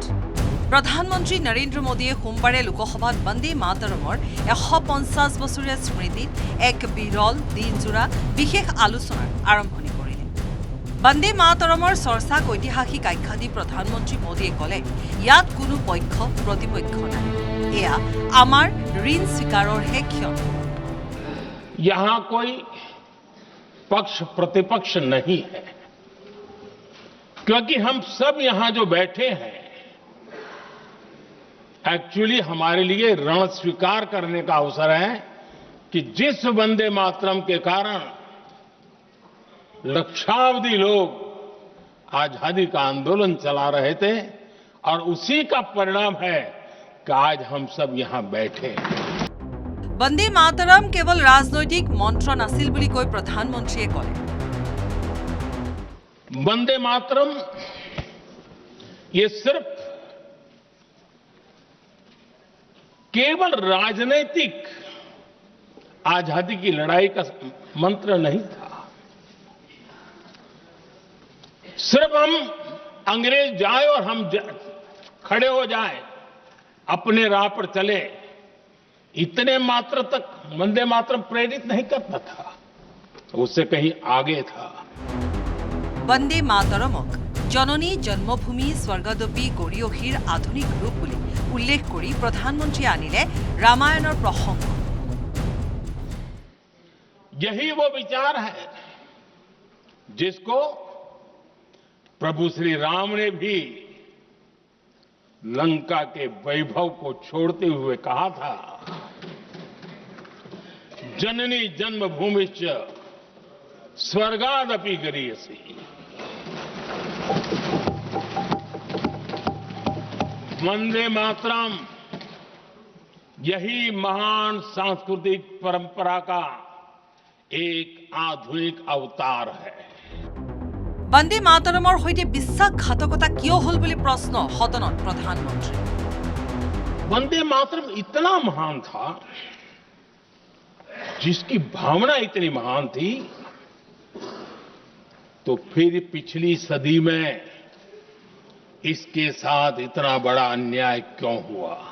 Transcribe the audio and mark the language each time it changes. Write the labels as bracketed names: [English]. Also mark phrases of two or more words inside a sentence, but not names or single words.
[Assamese] প্ৰধানমন্ত্ৰী নৰেন্দ্ৰ মোদীয়ে সোমবাৰে লোকসভাত বন্দে মাতৰমৰ 150 বছৰীয়া স্মৃতিত এক বিৰল দিনজোৰা বিশেষ আলোচনাৰ আৰম্ভণি কৰিলে। বন্দে মাতৰমৰ চৰ্চাক ঐতিহাসিক আখ্যা দি প্ৰধানমন্ত্ৰী মোদীয়ে ক'লে, ইয়াত কোনো পক্ষ প্ৰতিপক্ষ নাই, এয়া আমাৰ ঋণ স্বীকাৰৰহে ক্ষণ। [Hindi] यहाँ कोई पक्ष प्रतिपक्ष नहीं है, क्योंकि हम सब यहां जो बैठे हैं एक्चुअली हमारे लिए ऋण स्वीकार करने का अवसर है कि जिस वंदे मातरम के कारण लक्षावधि लोग आजादी का आंदोलन चला रहे थे और उसी का परिणाम है कि आज हम सब यहां बैठे हैं। [Assamese] বন্দে মাতৰম কেৱল ৰাজনৈতিক মন্ত্ৰ নাছিল বুলি কৈ প্ৰধানমন্ত্ৰীয়ে ক'লে। [Hindi] वंदे मातरम ये सिर्फ केवल राजनीतिक आजादी की लड़ाई का मंत्र नहीं था। सिर्फ हम अंग्रेज जाए और हम खड़े हो जाए, अपने राह पर चले, इतने मात्र तक वंदे मातरम प्रेरित नहीं करता था, उससे कहीं आगे था। [Assamese] বন্দে মাতৰমক [Sanskrit] জননী জন্মভূমি স্বৰ্গদপী গৰীয়সীৰ [Assamese] আধুনিক ৰূপ বুলি উল্লেখ কৰি প্ৰধানমন্ত্ৰীয়ে আনিলে ৰামায়ণৰ প্ৰসংগ। [Hindi] यही वो विचार है जिसको प्रभु श्री राम ने भी लंका के वैभव को छोड़ते हुए कहा था, [Sanskrit] जननी जन्मभूमिश्च स्वर्गादपि गरीयसी। [Hindi] वंदे मातरम यही महान सांस्कृतिक परंपरा का एक आधुनिक अवतार है। [Assamese] বন্দে মাতৰমৰ সৈতে বিশ্বাসঘাতকতা কিয় হল বুলি প্ৰশ্ন সদনত প্ৰধানমন্ত্ৰী। [Hindi] वंदे मातरम इतना महान था, जिसकी भावना इतनी महान थी, तो फिर पिछली सदी में इसके साथ इतना बड़ा अन्याय क्यों हुआ?